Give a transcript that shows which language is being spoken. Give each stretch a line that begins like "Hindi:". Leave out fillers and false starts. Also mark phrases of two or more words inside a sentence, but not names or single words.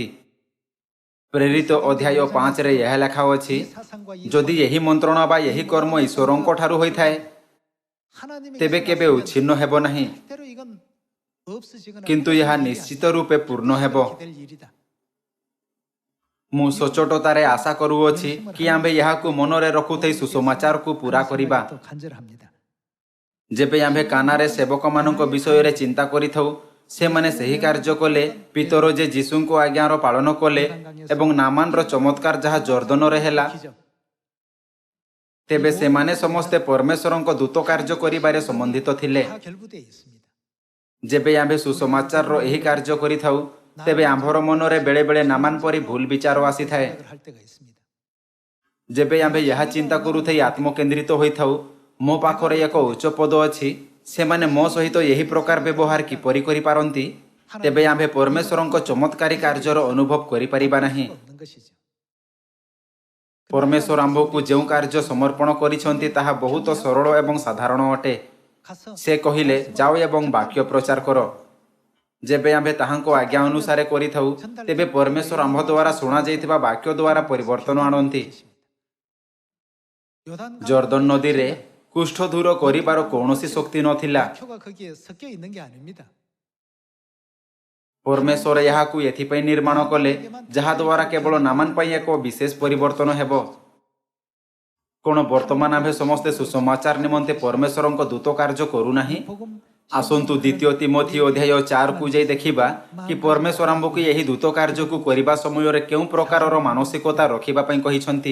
Odia: ପ୍ରେରିତ ଅଧ୍ୟାୟ 5ରେ ଏହା ଲେଖା ଅଛି, ଯଦି ଏହି ମନ୍ତ୍ରଣା ବା ଏହି କର୍ମ ଈଶ୍ୱରଙ୍କ ଠାରୁ ହୋଇଥାଏ, ତେବେ କେବେ ଉଚ୍ଛିନ୍ନ ହେବ ନାହିଁ, କିନ୍ତୁ ଏହା ନିଶ୍ଚିତ ରୂପେ ପୂର୍ଣ୍ଣ ହେବ। ମୁଁ ସଚ୍ଚୋଟତାରେ ଆଶା କରୁଅଛି କି ଆମ୍ଭେ ଏହାକୁ ମନରେ ରଖୁଥାଇ ସୁସମାଚାରକୁ ପୂରା କରିବା।
Korean: 또 간절합니다.
Odia: ଯେବେ ଆମ୍ଭେ କାନାରେ ସେବକମାନଙ୍କ ବିଷୟରେ ଚିନ୍ତା କରିଥାଉ, ସେମାନେ ସେହି କାର୍ଯ୍ୟ କଲେ ପିତର ଯେ ଯୀଶୁଙ୍କ ଆଜ୍ଞାର ପାଳନ କଲେ ଏବଂ ନାମାନର ଚମତ୍କାର ଯାହା ଜର୍ଦ୍ଦନରେ ହେଲା,
Korean: 기적.
Odia: ତେବେ ସେମାନେ ସମସ୍ତେ ପରମେଶ୍ୱରଙ୍କ ଦୂତ କାର୍ଯ୍ୟ କରିବାରେ ସମ୍ବନ୍ଧିତ ଥିଲେ।
Korean: 다 결부되어 있습니다.
Odia: ଯେବେ ଆମ୍ଭେ ସୁସମାଚାରର ଏହି କାର୍ଯ୍ୟ କରିଥାଉ, ତେବେ ଆମ୍ଭର ମନରେ ବେଳେବେଳେ ନାମାନ ପରି ଭୁଲ ବିଚାର ଆସିଥାଏ।
Korean: 생각을 할 때가 있습니다.
Odia: ଯେବେ ଆମ୍ଭେ ଏହା ଚିନ୍ତା କରୁଥାଇ ଆତ୍ମକେନ୍ଦ୍ରିତ ହୋଇଥାଉ, ମୋ ପାଖରେ ଏକ ଉଚ୍ଚ ପଦ ଅଛି, ସେମାନେ ମୋ ସହିତ ଏହି ପ୍ରକାର ବ୍ୟବହାର କିପରି କରିପାରନ୍ତି, ତେବେ ଆମ୍ଭେ ପରମେଶ୍ୱରଙ୍କ ଚମତ୍କାରୀ କାର୍ଯ୍ୟର ଅନୁଭବ କରିପାରିବା ନାହିଁ।
Korean: 없는 것이죠.
Odia: ପରମେଶ୍ୱର ଆମ୍ଭକୁ ଯେଉଁ କାର୍ଯ୍ୟ ସମର୍ପଣ କରିଛନ୍ତି ତାହା ବହୁତ ସରଳ ଏବଂ ସାଧାରଣ ଅଟେ।
Korean: 가서
Odia: ସେ କହିଲେ, ଯାଅ ଏବଂ ବାକ୍ୟ ପ୍ରଚାର କର। ଯେବେ ଆମ୍ଭେ ତାହାଙ୍କ ଆଜ୍ଞା ଅନୁସାରେ କରିଥାଉ, ତେବେ ପରମେଶ୍ୱର ଆମ୍ଭ ଦ୍ୱାରା ଶୁଣାଯାଇଥିବା ବାକ୍ୟ ଦ୍ୱାରା ପରିବର୍ତ୍ତନ ଆଣନ୍ତି। ଜର୍ଦ୍ଦନ ନଦୀରେ କୁଷ୍ଠ ଦୂର କରିବାର କୌଣସି ଶକ୍ତି ନଥିଲା।
Korean: 표가 거기에 섞여 있는 게 아닙니다.
Odia: ପରମେଶ୍ୱର ଏହାକୁ ଏଥିପାଇଁ ନିର୍ମାଣ କଲେ ଯାହାଦ୍ୱାରା କେବଳ ନାମାନ ପାଇଁ ଏକ ବିଶେଷ ପରିବର୍ତ୍ତନ ହେବ। କ'ଣ ବର୍ତ୍ତମାନ ଆମ୍ଭେ ସମସ୍ତେ ସୁସମାଚାର ନିମନ୍ତେ ପରମେଶ୍ୱରଙ୍କ ଦୂତ କାର୍ଯ୍ୟ କରୁନାହିଁ?
Korean: 복음
Odia: ଆସନ୍ତୁ ଦ୍ୱିତୀୟ ତିମୋଥୀ ଅଧ୍ୟାୟ 4କୁ ଯାଇ ଦେଖିବା କି ପରମେଶ୍ୱର ଆମ୍ଭକୁ ଏହି ଦୂତ କାର୍ଯ୍ୟକୁ କରିବା ସମୟରେ କେଉଁ ପ୍ରକାରର ମାନସିକତା ରଖିବା ପାଇଁ କହିଛନ୍ତି।